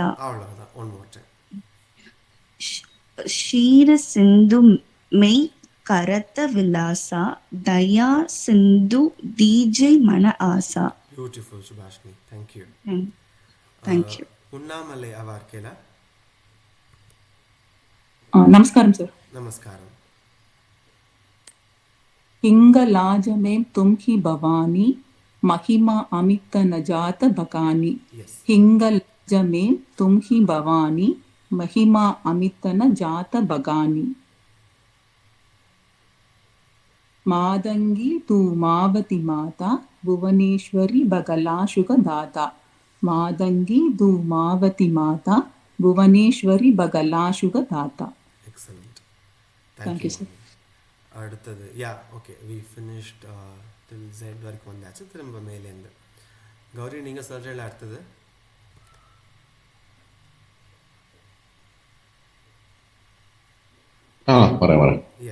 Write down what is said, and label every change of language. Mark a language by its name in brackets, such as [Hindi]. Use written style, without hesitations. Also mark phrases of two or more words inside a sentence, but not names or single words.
[Tamil] அவ்வளவுதான். [English] one more time. [Hindi] क्षीर सिंधु में करत विलासा दया सिंधु दीजै मन आसा. [English] Beautiful Subhashini. Thank you. Thank you. உண்ணாமலை அவார்கேலா. [Telugu] నమస్కారం సార్. నమస్కారం. [Hindi] हिंगलाजमें तुम ही भवानी महिमा अमित न जात बकानी. हिंगलाजमें तुम ही भवानी महिमा अमित न जात बगानी. मादंगी तू मावती माता भुवनेश्वरी बगला शुग दाता. मादंगी तू मावती माता भुवनेश्वरी बगला शुग दाता. [Tamil] எக்ஸலண்ட். [English] Thank you, sir. [Tamil] அடுத்தது [English] ya okay we finished till Z [Tamil] வரைக்கும் வந்தாச்சு. திரும்ப மேலேருந்து கௌரி நீங்கள் சொல்கிறீங்களா? அடுத்தது வரேன். யா